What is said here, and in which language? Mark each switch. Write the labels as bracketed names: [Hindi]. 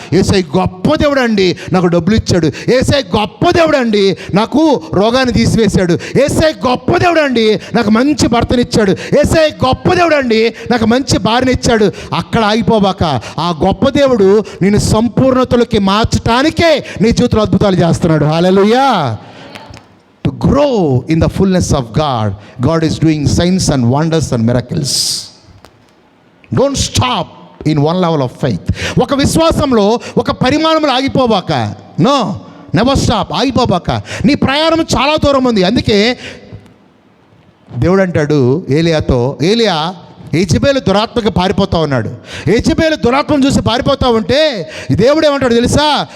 [Telugu] యేసయ్య గొప్ప దేవుడు అండి, నాకు డబ్బులు ఇచ్చాడు. యేసయ్య గొప్ప దేవుడు అండి, నాకు రోగాన్ని తీసివేశాడు. యేసయ్య గొప్ప దేవుడు అండి, నాకు మంచి భర్తనిచ్చాడు. యేసయ్య గొప్ప దేవుడు అండి, నాకు మంచి భార్యని ఇచ్చాడు. అక్కడ ఆగిపోబాక, ఆ గొప్ప దేవుడు నేను సంపూర్ణతలోకి మార్చటానికే నీ జీవితంలో అద్భుతాలు చేస్తున్నాడు. హల్లెలూయా! [English] To grow in the fullness of God, God is doing signs and wonders and miracles. Don't stop in one level of faith. [Telugu] ఒక విశ్వాసంలో ఒక పరిమాణంలో ఆగిపోబాక. [English] No, never stop. [Telugu] ఆగిపోబాక. నీ ప్రయాణం చాలా దూరం ఉంది. అందుకే దేవుడు అంటాడు ఏలియాతో, ఏలియా యెజెబెలు దురాత్మకి పారిపోతా ఉన్నాడు. యెజెబెలు దురాత్మను చూసి పారిపోతా ఉంటే దేవుడు ఏమంటాడు తెలుసా?